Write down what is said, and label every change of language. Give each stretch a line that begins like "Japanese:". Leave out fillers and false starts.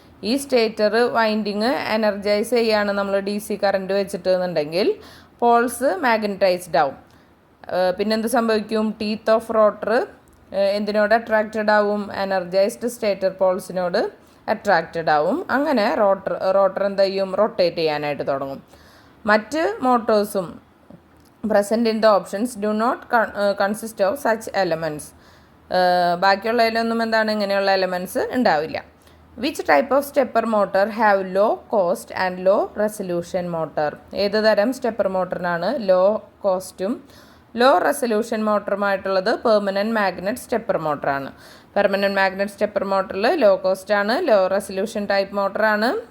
Malayalam: ഈ stator winding energise ചെയ്യാണ് നമ്മൾ DC കറണ്ട് വെച്ചിട്ടുണ്ടെങ്കിൽ പോൾസ് മാഗ്നറ്റൈസ്ഡ് ആവും. പിന്നെന്ത് സംഭവിക്കും? ടീത്ത് ഓഫ് റോട്ടർ എന്തിനോട് അട്രാക്റ്റഡ് ആവും? എനർജൈസ്ഡ് സ്റ്റേറ്റർ പോൾസിനോട് അട്രാക്റ്റഡ് ആവും. അങ്ങനെ റോട്ടർ എന്ത് ചെയ്യും? റൊട്ടേറ്റ് ചെയ്യാനായിട്ട് തുടങ്ങും. മറ്റ് മോട്ടോഴ്സും
English: present in the options do not consist of such elements.
Malayalam: ബാക്കിയുള്ളതിലൊന്നും എന്താണ്? ഇങ്ങനെയുള്ള എലമെൻറ്റ്സ് ഉണ്ടാവില്ല.
English: Which type of stepper motor have low cost and low resolution motor?
Malayalam: ഏത് തരം സ്റ്റെപ്പർ മോട്ടറിനാണ് ലോ കോസ്റ്റും law resolution മോട്ടറുമായിട്ടുള്ളത്? Permanent magnet stepper മോട്ടറാണ്. Permanent magnet stepper മോട്ടറിൽ low cost ആണ്, law resolution type മോട്ടറാണ്.